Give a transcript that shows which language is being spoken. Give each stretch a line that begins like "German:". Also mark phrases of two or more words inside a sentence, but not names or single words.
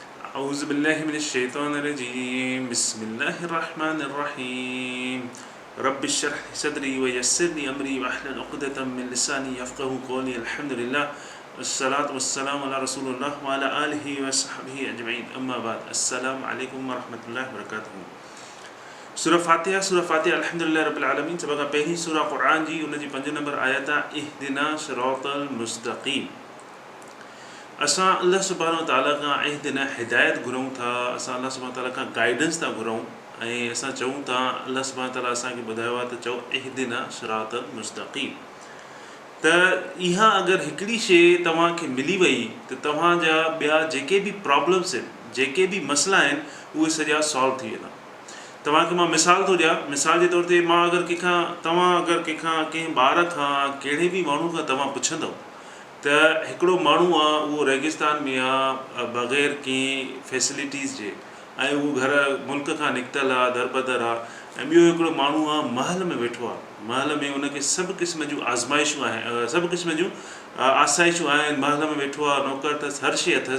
Arabic: أعوذ بالله من الشيطان الرجيم بسم الله الرحمن الرحيم رب اشرح لي صدري ويسر لي أمري واحلل عقدة من لساني يفقهوا قولي الحمد لله والصلاة والسلام على رسول الله وعلى آله وصحبه أجمعين أما بعد السلام عليكم ورحمة الله وبركاته सूरह फातिहा الحمد لله رب العالمين
Sindhi: सभ खां पहिरीं सूरह क़ुरान जी उन जी 5 नंबर आयत आहे
Arabic: اهدنا الصراط المستقيم.
Sindhi: असां अल्लाह
Arabic: سبحانه وتعالى
Sindhi: खां इहदिना हिदायत घुरूं था, असां अल्लाह
Arabic: سبحانه وتعالى
Sindhi: खां गाइडेंस था घुरूं ऐं असां चऊं था अल्लाह
Arabic: سبحانه وتعالى
Sindhi: असांखे ॿुधायो आहे त चओ
Arabic: اهدنا الصراط المستقيم.
Sindhi: त इहा अगरि हिकिड़ी शइ तव्हांखे मिली वई त तव्हांजा ॿिया जेके बि प्रॉब्लम्स आहिनि, जेके बि मसइला आहिनि, उहे सॼा सॉल्व थी वेंदा। तव्हांखे मां मिसाल थो ॾियां, मिसाल जे तौर ते मां अगरि कंहिंखां कंहिं ॿार खां कहिड़े बि माण्हू खां तव्हां पुछंदव त हिकिड़ो माण्हू आहे उहो रेगिस्तान में आहे बग़ैर कंहिं फैसिलिटीज़ जे ऐं उहो घर मुल्क खां निकितल आहे, दरबदर आहे, ऐं ॿियो हिकिड़ो माण्हू आहे महल में वेठो आहे, महल में उनखे सभु क़िस्म जूं आज़माइशूं आहिनि, सभु क़िस्म जूं आसाइशूं आहिनि, महल में वेठो आहे, नौकर अथसि, हर शइ अथसि।